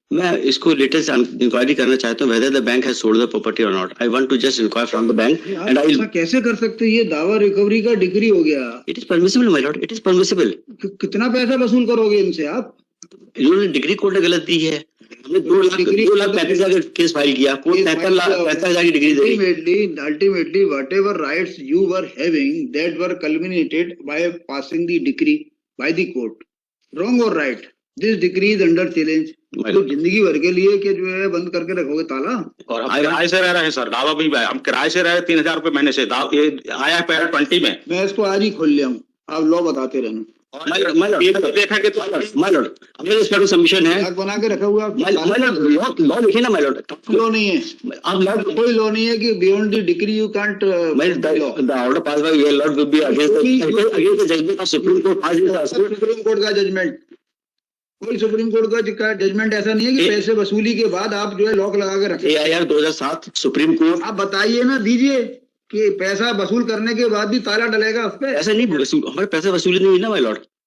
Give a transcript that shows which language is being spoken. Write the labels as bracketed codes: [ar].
[hi] मैं इसको latest inquiry करना चाहता हूँ [en] whether the bank has sold the property or not. I want to just inquire from the bank. And I will. [hi] कैसे कर सकते हैं? ये दावा रिकवरी का डिग्री हो गया. [en] It is permissible, my lord. It is permissible. [hi] कितना पैसा वसूल करोगे इनसे आप? इन्होंने डिग्री कोर्ट ने गलत दी है। हमने 2,35,000 केस फाइल किया, कोर्ट 65,000 की degree the. [en] Ultimately, whatever rights you were having, that were culminated by passing the decree by the court. Wrong or right? This decree is under challenge. [hi] तो जिंदगी भर के लिए कि जो है बंद करके रखोगे ताला? और हम किराए से रह रहे हैं सर, दावा भी हम किराए से रह रहे हैं, 3,000 रुपए महीने से। ये आया है पैरा 20 में। मैं इसको आज ही खोल लिया हूँ, आप लॉ बताते रहना। देखा कि तो सबमिशन है बना के रखा हुआ। लॉ लिखिए ना my lord. लॉ नहीं है, आप लॉ कोई लॉ नहीं है कि [en] Beyond the degree you can't. The order passed by your lord will be against the judgment of Supreme Court. [hi] Supreme court का जजमेंट, कोई सुप्रीम कोर्ट का जजमेंट ऐसा नहीं है कि पैसे वसूली के बाद आप जो है लॉक लगा के रखें। AIR 2007 supreme court. आप बताइए ना, दीजिए कि पैसा वसूल करने के बाद भी ताला डलेगा उस पे? ऐसा नहीं, हमारे पैसे वसूली नहीं है ना my lord.